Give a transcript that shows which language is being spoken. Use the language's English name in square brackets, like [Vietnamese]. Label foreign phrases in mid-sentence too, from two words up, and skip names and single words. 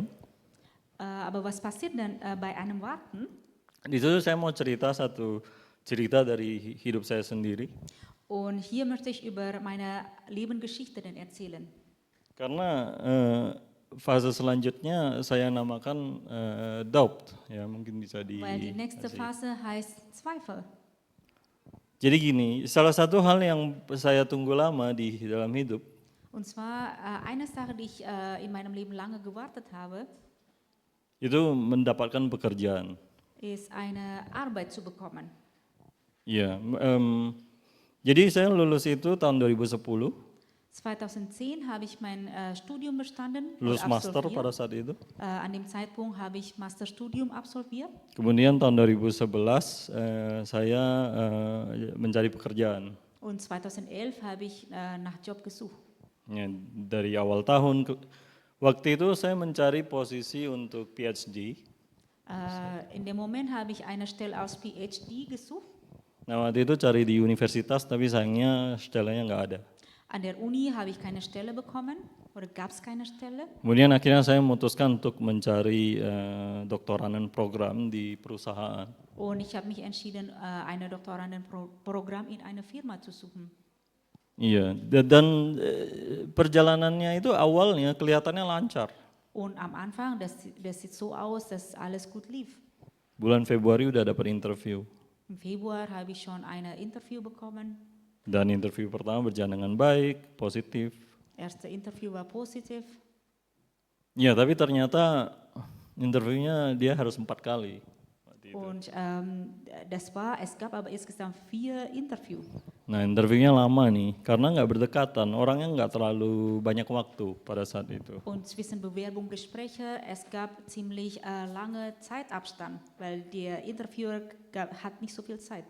[German] Aber was passiert dann bei einem Warten? [Indonesian] Di situ saya mau cerita satu cerita dari hidup saya sendiri. [German] Und hier möchte ich über meine Lebensgeschichte dann erzählen. [Indonesian] Karena fase selanjutnya saya namakan doubt, ya mungkin bisa di. [German] Weil die nächste Phase heißt Zweifel. [Indonesian] Jadi gini, salah satu hal yang saya tunggu lama di dalam hidup [German] Und zwar eine Sache, die ich in meinem Leben lange gewartet habe, [Indonesian] itu mendapatkan pekerjaan. [German] ist eine Arbeit zu bekommen. [Indonesian] Iya, jadi saya lulus itu tahun 2010, [German] 2010 habe ich mein Studium bestanden, [Indonesian] lulus [German] oder master absolviert. [Indonesian] pada saat itu. [German] An dem Zeitpunkt habe ich Masterstudium absolviert. [Indonesian] Kemudian tahun 2011 saya mencari pekerjaan. [German] Und 2011 habe ich nach Job gesucht. [Indonesian] Ya, dari awal tahun, waktu itu saya mencari posisi untuk PhD. [German] In dem Moment habe ich eine Stelle als PhD gesucht. [Indonesian] Nah waktu itu cari di universitas tapi sayangnya stellanya nggak ada. [German] An der Uni habe ich keine Stelle bekommen oder gab es keine Stelle. [Indonesian] Kemudian akhirnya saya memutuskan untuk mencari Doktorandenprogramm di perusahaan. [German] Und ich habe mich entschieden, ein Doktorandenprogramm in einer Firma zu suchen. [Indonesian] Iya, dan perjalanannya itu awalnya kelihatannya lancar. [German] Und am Anfang, das sieht so aus, dass alles gut lief. [Indonesian] Bulan Februari udah dapat interview. [German] Im Februar habe ich schon ein Interview bekommen. [Indonesian] Dan interview pertama berjalan dengan baik, positif. [German] Erste Interview war positiv. [Indonesian] Ya, tapi ternyata interviewnya dia harus 4 kali. [German] Und es gab aber insgesamt 4 Interview. [Indonesian] Nah, interviewnya lama nih, karena nggak berdekatan, orangnya nggak terlalu banyak waktu pada saat itu. [German] Und zwischen Bewerbung, Gespräche, es gab ziemlich lange Zeitabstand, weil der Interviewer hat nicht so viel Zeit.